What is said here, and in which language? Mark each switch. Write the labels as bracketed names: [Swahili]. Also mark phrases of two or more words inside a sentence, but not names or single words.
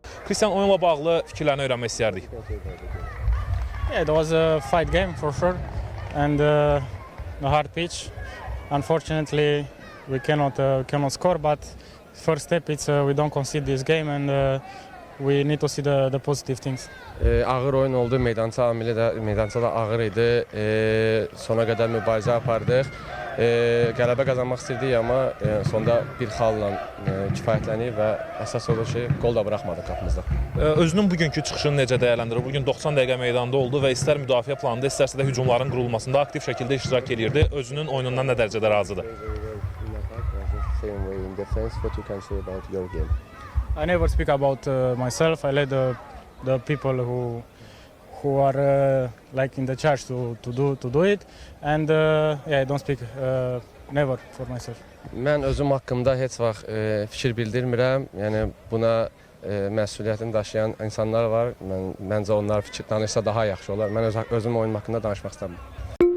[Azerbaijani] Kristian, oyunla bağlı fikirlərini öyrənmək istəyərdik. [English] Yeah, it was a fight game for sure, and a hard pitch. Unfortunately, we cannot score. But first step is we don't concede this game, and we need to see the positive things. [Azerbaijani] Ağır oyun oldu, meydança da ağır idi. Sona qədər mübarizə apardıq. Qələbə qazanmaq istəyirdik, amma sonda bir xalla kifayətlənib və əsas odur ki, qol da buraxmadıq qapımızda. Özünün bugünkü çıxışını necə dəyərləndirir? Bugün 90 dəqiqə meydanda oldu və istər müdafiə planında, istərsə də hücumların qurulmasında aktiv şəkildə iştirak edirdi. Özünün oyunundan nə dərəcədə razıdır? [English] I never speak about myself. I let the people who are like in the charge to do it, and yeah, I don't speak never for myself. [Azerbaijani] Mən özüm haqqımda heç vaxt fikir bildirmirəm. Yəni buna məsuliyyətini daşıyan insanlar var. Məncə onlar fikir danışsa daha yaxşı olar. Mən özüm oyunum haqqında danışmaq istəmirəm.